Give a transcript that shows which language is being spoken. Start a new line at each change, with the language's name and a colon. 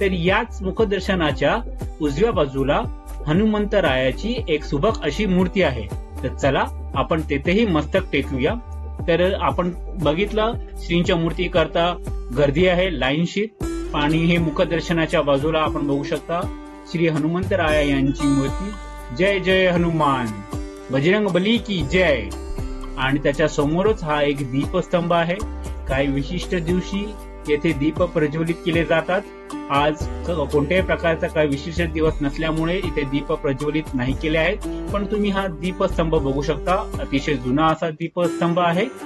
Marathi: तर याच मुखदर्शनाच्या उजव्या बाजूला हनुमंतरायाची एक सुबक अशी मूर्ती आहे. तर चला आपण तेथेही मस्तक टेकूया. तर आपण बघितलं श्रींच्या मूर्ती करता गर्दी आहे लाईनशीर. आणि हे मुखदर्शनाच्या बाजूला आपण बघू शकता श्री हनुमंतराया यांची मूर्ती
Hindi: जय जय हनुमान, बजरंग बली की जय.
Marathi: आणि त्याच्या समोरच हा एक दीपस्तंभ आहे. काही विशिष्ट दिवशी येथे दीप प्रज्वलित केले जातात. आज कोणत्याही प्रकारचा काही विशिष्ट दिवस नसल्यामुळे इथे दीप प्रज्वलित नाही केले आहेत. पण तुम्ही हा दीपस्तंभ बघू शकता. अतिशय जुना असा दीपस्तंभ आहे.